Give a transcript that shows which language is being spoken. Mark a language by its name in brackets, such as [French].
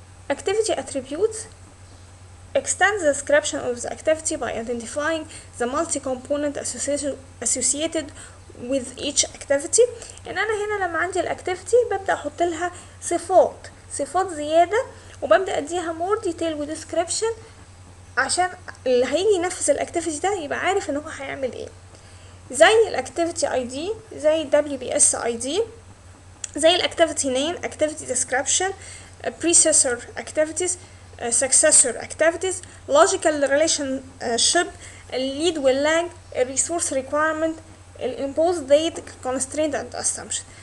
[English] activity attributes extend the description of the activity by identifying the multi-component associated with each activity. [Arabic] ان انا هنا لما عندي الاكتيفيتي ببدأ احط لها صفات زيادة وببدأ اديها more detail و description عشان اللي هيجي ينفذ الاكتيفيتي ده يبقى عارف ان هو هيعمل ايه. زي الاكتيفيتي اي دي، [English] زي WBS ID، زي الاكتيفيتي name، activity description، predecessor activities، successor activities، logical relationship، lead والlag، resource requirement، impose date، constraint and assumption.